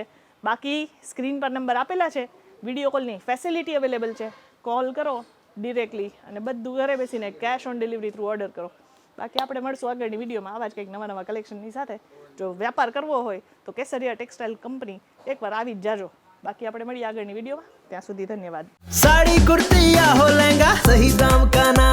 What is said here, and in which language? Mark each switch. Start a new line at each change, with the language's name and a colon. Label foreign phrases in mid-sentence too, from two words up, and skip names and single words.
Gujarati: બાકી સ્ક્રીન પર નંબર આપેલા છે,
English: video callની facility available
Gujarati: છે. કોલ કરો ડિરેક્ટલી અને બધું ઘરે બેસીને
English: cash on delivery through
Gujarati: ઓર્ડર કરો. બાકી આપણે મળશું આગળની વિડીયોમાં આવા જ કંઈક નવા કલેક્શનની સાથે. જો વ્યાપાર કરવો હોય તો કેસરિયા ટેક્સટાઇલ કંપની એકવાર આવી જ જાજો. બાકી આપણે મળીએ આગળની વિડીયોમાં. ત્યાં સુધી ધન્યવાદ.
Hindi: साड़ी कुर्ती या हो लहंगा, सही दाम का